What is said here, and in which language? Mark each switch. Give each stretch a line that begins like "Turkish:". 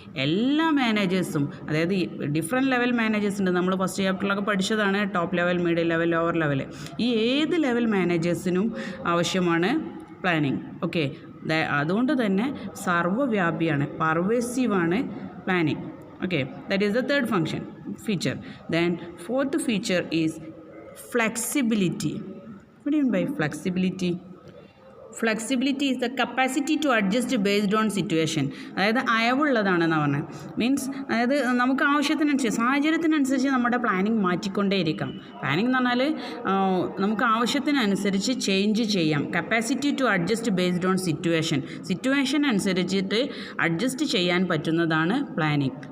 Malayalam: എല്ലാ മാനേജേഴ്സും, അതായത് different level managers ഉണ്ട്. നമ്മൾ ഫസ്റ്റ് ചാപ്റ്ററിലൊക്കെ പഠിച്ചതാണ് top level, middle level, lower level. ഈ ഏത് ലെവൽ മാനേജേഴ്സിനും ആവശ്യമാണ് പ്ലാനിങ്. ഓക്കെ, അതുകൊണ്ട് തന്നെ സർവ്വവ്യാപിയാണ്, പർവേസീവാണ് planning.
English: Okay, that is the third function feature. Then fourth feature is flexibility. What do you mean by flexibility? Flexibility is the capacity to adjust based on situation.
Malayalam: അതായത് അയവുള്ളതാണെന്ന് പറഞ്ഞത്. Means അതായത് നമുക്ക് ആവശ്യത്തിനനുസരിച്ച്, സാഹചര്യത്തിനനുസരിച്ച് നമ്മുടെ planning മാറ്റിക്കൊണ്ടേയിരിക്കാം. Planning എന്ന് പറഞ്ഞാൽ നമുക്ക് ആവശ്യത്തിനനുസരിച്ച് ചേഞ്ച് ചെയ്യാം.
English: capacity to adjust based on situation
Malayalam: അനുസരിച്ചിട്ട് അഡ്ജസ്റ്റ് ചെയ്യാൻ പറ്റുന്നതാണ് പ്ലാനിങ്.